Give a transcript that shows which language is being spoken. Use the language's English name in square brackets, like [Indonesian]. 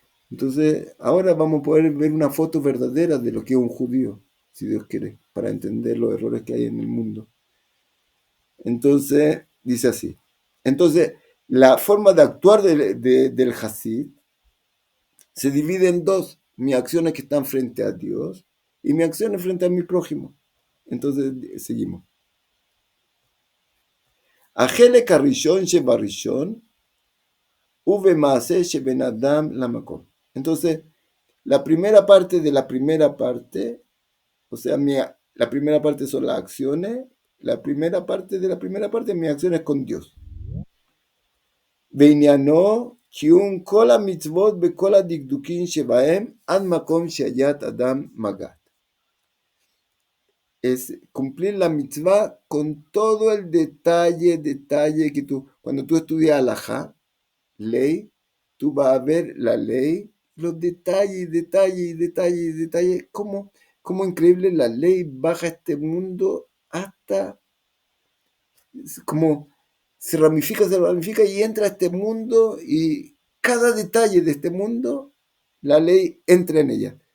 [Spanish] Entonces, ahora vamos a poder ver una foto verdadera de lo que es un judío, si Dios quiere, para entender los errores que hay en el mundo. Entonces, dice así. Entonces, la forma de actuar del Hasid se divide en dos: mis acciones que están frente a Dios y mis acciones frente a mi prójimo. Entonces, seguimos. [Hebrew] החלק הראשון שבראשון ובמעשה שבין אדם למקום. [Spanish] Entonces, la primera parte de la primera parte, o sea, la primera parte son las acciones, la primera parte de la primera parte, mis acciones con Dios. [Hebrew] בעניינו קיום כל המצוות בכל הדקדוקים שבהם עד מקום שהיית אדם מגעת. [Spanish] Es cumplir la mitzvah con todo el detalle que tú, cuando tú estudias alajá, ley, tú vas a ver la ley, los detalles, cómo increíble la ley baja este mundo hasta, como se ramifica y entra a este mundo, y cada detalle de este mundo, la ley entra en ella.